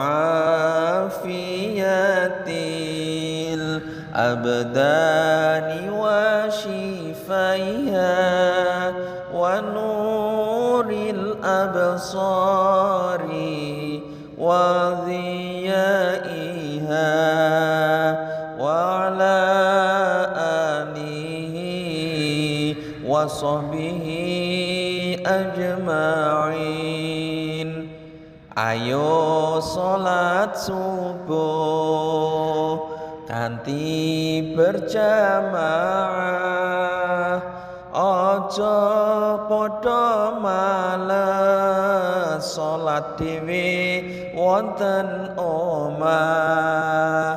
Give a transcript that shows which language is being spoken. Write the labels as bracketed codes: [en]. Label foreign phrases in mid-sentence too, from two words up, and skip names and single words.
[ar] عافية الأبدان وشفائها ونور الأبصار وضيائها وعلى آله وصحبه أجمعين. [jv] Ayo salat subuh kanthi berjamaah, aja padha males salat dhewe wonten omah.